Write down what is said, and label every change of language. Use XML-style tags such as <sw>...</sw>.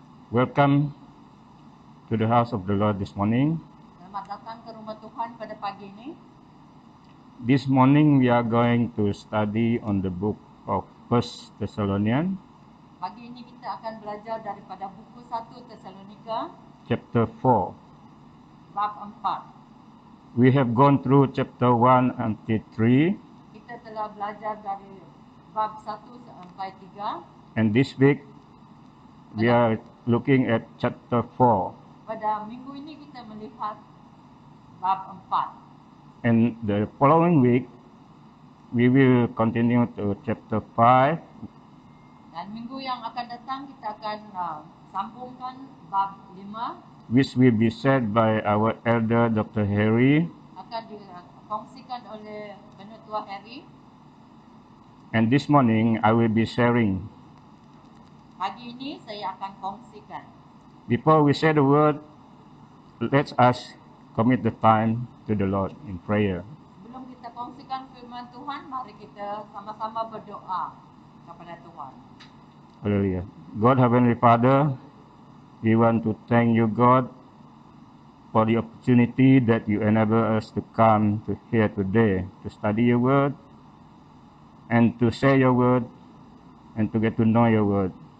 <en>Welcome to the house of the Lord this morning.</en> <ms>Selamat datang ke rumah Tuhan pada pagi ini.</ms> <en>This morning we are going to study on the book of 1 Thessalonians,</en> <ms>Pagi ini kita akan belajar daripada buku 1 Tesalonika</ms> <en>chapter 4.</en> <ms>bab 4.</ms> <en>We have gone through chapter 1 until 3,</en> <ms>Kita telah belajar dari bab 1 sampai 3.</ms> <en>and this week we are looking at chapter 4.</en> <ms>Pada minggu ini kita melihat bab 4.</ms> <en>And the following week we will continue to chapter 5,</en> <ms>Dan minggu yang akan datang kita akan sambungkan bab 5.</ms> <en>which will be said by our elder Dr. Harry.</en> <ms>Akan dikongsikan oleh Penetua Harry.</ms> <en>And this morning I will be sharing.</en> <ms>Pagi ini saya akan kongsikan.</ms> <en>Before we say the word, let us commit the time to the Lord in prayer.</en> <ms>Sebelum kita kongsikan firman Tuhan, mari kita sama-sama berdoa kepada Tuhan.</ms> <en>Hallelujah. God, Heavenly Father, we want to thank you, God, for the opportunity that you enable us to come to here today, to study your word, and to share your word, and to get to know your word.</en>